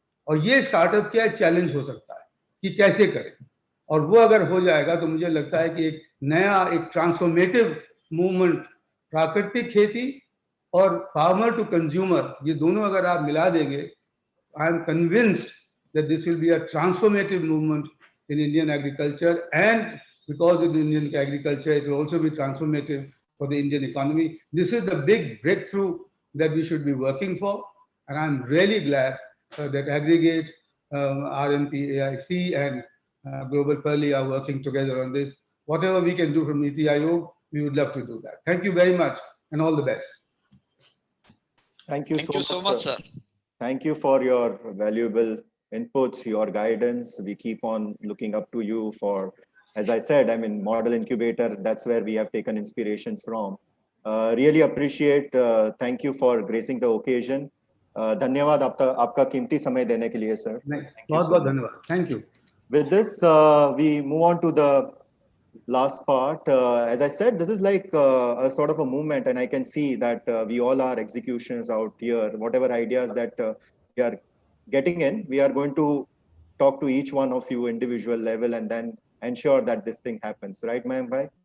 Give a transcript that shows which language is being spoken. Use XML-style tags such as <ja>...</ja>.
<hi>और ये स्टार्टअप क्या चैलेंज हो सकता है कि कैसे करें, और वो अगर हो जाएगा तो मुझे लगता है कि एक नया, एक ट्रांसफॉर्मेटिव मूवमेंट, प्राकृतिक खेती और फार्मर टू कंज्यूमर, ये दोनों अगर आप मिला देंगे,</hi> <en>I am convinced that this will be a transformative movement in Indian agriculture, and because in Indian agriculture it will also be transformative for the Indian economy. This is the big breakthrough that we should be working for, and I'm really glad that Aggregate, RMP, AIC and Global Pearly are working together on this. Whatever we can do from Niti Aayog, we would love to do that. Thank you very much, and all the best. Thank you so much, sir. Thank you for your valuable inputs, your guidance. We keep on looking up to you for, as I said, I mean, Model Incubator, that's where we have taken inspiration from. Really appreciate, thank you for gracing the occasion.</en> <hi>धन्यवाद आपका कीमती समय देने के लिए, sir. बहुत धन्यवाद.</hi> <en>Thank you. With this, we move on to the last part. As I said, this is like a sort of a movement, and I can see that we all are executions out here. Whatever ideas that we are getting in, we are going to talk to each one of you individual level and then ensure that this thing happens, right, Mayank bhai?</en>